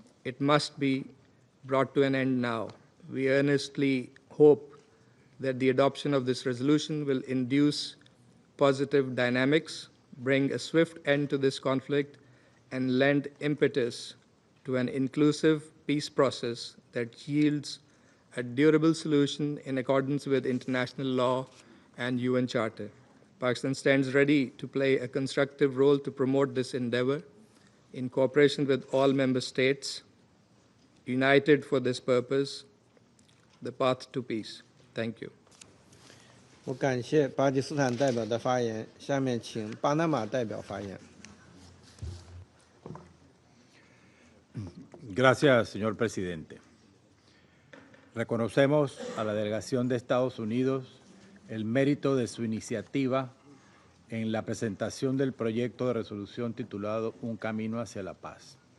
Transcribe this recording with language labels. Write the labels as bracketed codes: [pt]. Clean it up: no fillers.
[en] It must be brought to an end now. We earnestly hope that the adoption of this resolution will induce positive dynamics, bring a swift end to this conflict, and lend impetus to an inclusive peace process that yields a durable solution in accordance with international law and UN Charter. Pakistan stands ready to play a constructive role to promote this endeavor in cooperation with all member states, united for this purpose, the path to peace. Thank you. [zh] 我感谢巴基斯坦代表的发言，下面请巴拿马代表发言。 [es] Gracias, señor presidente. Reconocemos a la delegación de Estados Unidos el mérito de su iniciativa en la presentación del proyecto de resolución titulado Un camino hacia la paz.